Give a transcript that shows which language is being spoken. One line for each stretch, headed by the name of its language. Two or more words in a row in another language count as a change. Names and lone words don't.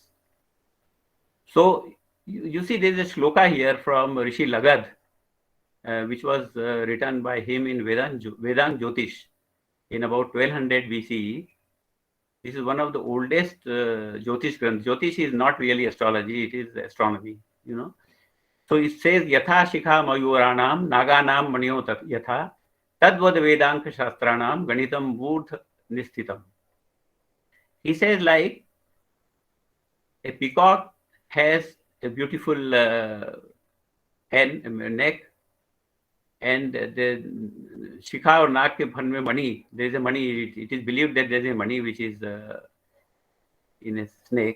English: So you see, there is a shloka here from Rishi Lagad, which was written by him in Vedant Jyotish in about 1200 BCE. This is one of the oldest Jyotish Granth. Jyotish is not really astrology, it is astronomy, So it says,
Sanskrit: यथा शिखा मयूराणां, नागानां मणयो यथा, तद्वद् वेदाङ्ग शास्त्राणां, गणितं मूर्धनि स्थितम्.
English: He says, like a peacock has a beautiful neck, and the Shikha or
Hindi: नाग के फन में मणि,
English: there is a mani, it is believed that there is a mani which is in a snake.